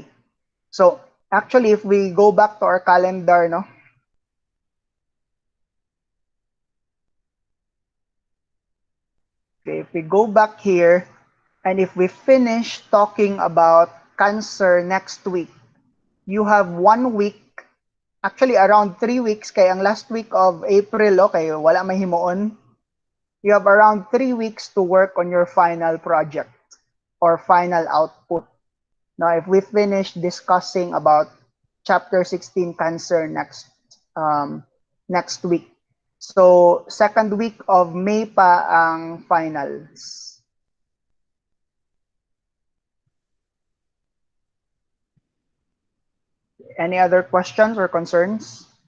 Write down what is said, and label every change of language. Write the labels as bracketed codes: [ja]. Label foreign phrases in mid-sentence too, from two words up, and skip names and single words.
[en] So actually, if we go back to our calendar, no, okay, if we go back here, and if we finish talking about cancer next week, you have 1 week, actually around 3 weeks, [hil] kay ang [en] last week of April, [hil] okay, wala may himuon. [en] You have around 3 weeks to work on your final project or final output. Now, if we finish discussing about chapter 16 cancer next week. So, second week of May [hil] pa ang [en] finals. Any other questions or concerns?